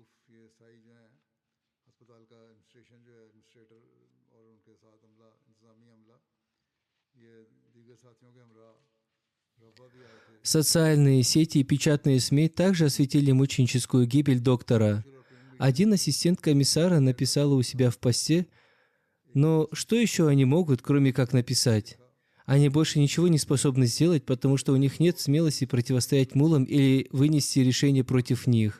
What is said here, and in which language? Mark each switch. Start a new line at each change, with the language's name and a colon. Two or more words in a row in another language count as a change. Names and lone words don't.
Urdu: یہ سائی جو ہیں اسپتال کا ایڈمنسٹریشن جو ہے ایڈمنسٹریٹر اور ان کے ساتھ عملہ انتظامی عملہ یہ دیگر ساتھیوں کے ہمرا ربا بھی آئے تھے.
Russian: Социальные сети и печатные СМИ также осветили мученическую гибель доктора. Один ассистент комиссара написал у себя в посте: «Но что еще они могут, кроме как написать? Они больше ничего не способны сделать, потому что у них нет смелости противостоять мулам или вынести решение против них».